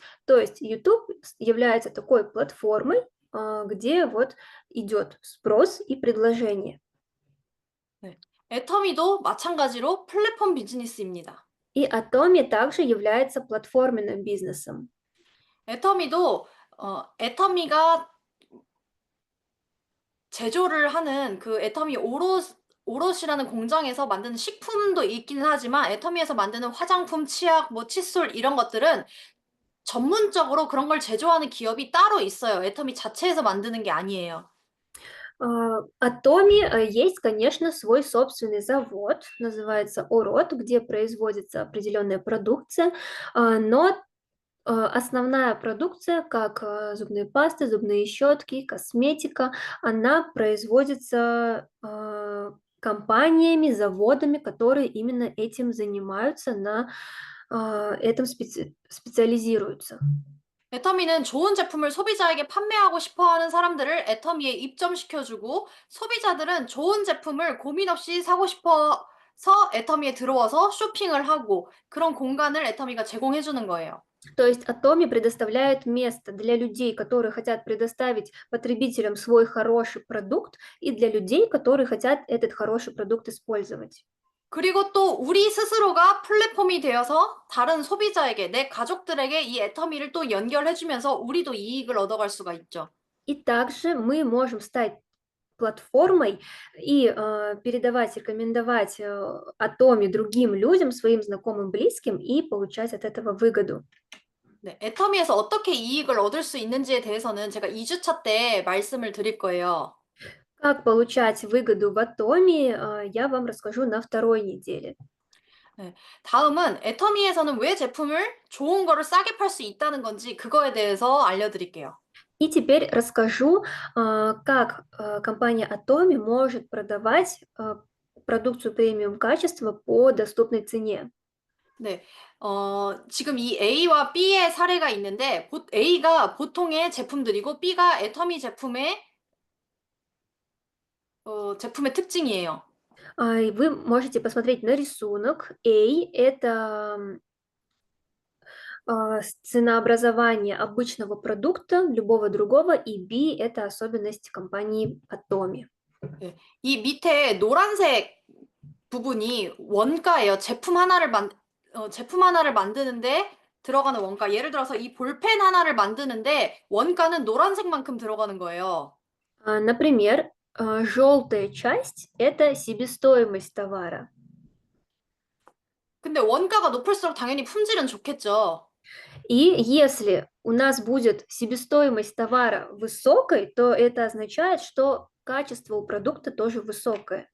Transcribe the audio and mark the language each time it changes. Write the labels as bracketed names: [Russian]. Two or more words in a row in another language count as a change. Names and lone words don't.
[Russian] То есть YouTube является такой платформой, где вот идет спрос и предложение. [Korean] 네. 애터미도 마찬가지로 플랫폼 비즈니스입니다. [Russian] И Atomi также является платформенным бизнесом. [Korean] 애터미도 애터미가 제조를 하는 그 애터미 오롯이라는 공장에서 만드는 식품도 있기는 하지만 애터미에서 만드는 화장품, 치약, 뭐 칫솔 이런 것들은 전문적으로 그런 걸 제조하는 기업이 따로 있어요. 애터미 자체에서 만드는 게 아니에요. [Russian] Atomi есть, конечно, свой собственный завод, называется Орот, где производится определенная продукция, но основная продукция, как зубные пасты, зубные щетки, косметика, она производится компаниями, заводами, которые именно этим занимаются, на этом специализируются. [Korean] 애터미는 좋은 제품을 소비자에게 판매하고 싶어 하는 사람들을 애터미에 입점시켜주고 소비자들은 좋은 제품을 고민 없이 사고 싶어서 애터미에 들어와서 쇼핑을 하고 그런 공간을 애터미가 제공해 주는 거예요. [Russian] То есть Atomi предоставляет место для людей, которые хотят предоставить потребителям свой хороший продукт, и для людей, которые хотят этот хороший продукт использовать. [Korean] 그리고 또 우리 스스로가 플랫폼이 되어서 다른 소비자에게, 내 가족들에게 이 애터미를 또 연결해 주면서 우리도 이익을 얻어갈 수가 있죠. [Russian] И также мы можем стать платформой и передавать, рекомендовать Atomi другим людям, своим знакомым, близким, и получать от этого выгоду. [Korean] 네, 애터미에서 어떻게 이익을 얻을 수 있는지에 대해서는 제가 2주차 때 말씀을 드릴 거예요. [Russian] Как получать выгоду в Atomi, я вам расскажу на второй неделе. [Korean] 네, 다음은 애터미에서는 왜 제품을 좋은 거를 싸게 팔 수 있다는 건지 그거에 대해서 알려드릴게요. [Russian] И теперь расскажу, как компания Atomi может продавать продукцию премиум качества по доступной цене. [Korean] 네, 지금 이 A와 B의 사례가 있는데 A가 보통의 제품들이고 B가 애터미 제품의 특징이에요. [Russian] И вы можете посмотреть на рисунок. A– это ценообразование обычного продукта, любого другого, и B– это особенность компании Atomi. [Korean] 네, 이 밑에 노란색 부분이 원가예요. 제품 하나를 만드는데 들어가는 원가. 예를 들어서 이 볼펜 하나를 만드는데 원가는 노란색만큼 들어가는 거예요. [Russian] Например, желтая часть– это себестоимость товара. [Korean] 근데 원가가 높을수록 당연히 품질은 좋겠죠. [Russian] И если у нас будет себестоимость товара высокой, то это означает, что качество у продукта тоже высокое.